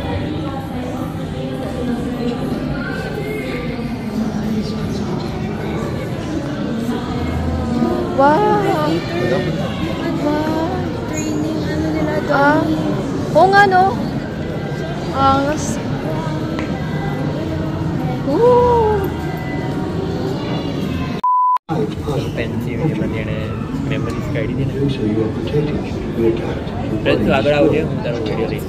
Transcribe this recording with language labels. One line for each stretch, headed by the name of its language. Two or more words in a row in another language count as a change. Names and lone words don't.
Filipino: Wow! Training, ano nila doon. Ah, oo nga no. Angas. Woo!
Gujarati: પેન્સિલ એ બંને મેમરીઝ કાઢી દે ને
English: So you are protected. You are attacked.
Gujarati: ફ્રેન્ડ તું આગળ આવજે હું તારો વિડીયો લઈશ